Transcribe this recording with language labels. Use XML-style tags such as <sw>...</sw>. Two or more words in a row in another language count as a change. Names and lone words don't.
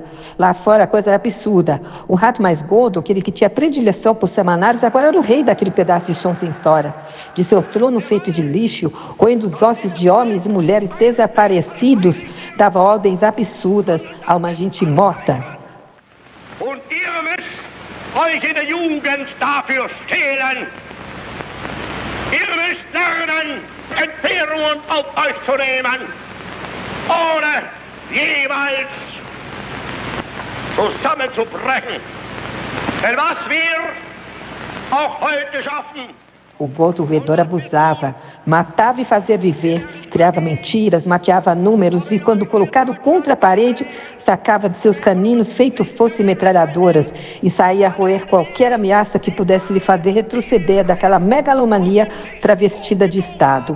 <pt>Lá fora a coisa era absurda. O rato mais gordo, aquele que tinha predileção por semanários, agora era o rei daquele pedaço de chão sem história. De seu trono feito de lixo, roendo os ossos de homens e mulheres desaparecidos, dava ordens absurdas a uma gente morta.</pt> <de>Und ihr müsst euch in der Jugend dafür stehlen. Ihr müsst lernen, Entbehrungen auf euch zu nehmen, ohne jeweils zusammenzubrechen. Denn was wir auch heute schaffen,</de> <pt>o gordo roedor abusava, matava e fazia viver, criava mentiras, maquiava números e, quando colocado contra a parede, sacava de seus caninos feito fosse metralhadoras e saía a roer qualquer ameaça que pudesse lhe fazer retroceder daquela megalomania travestida de Estado.</pt>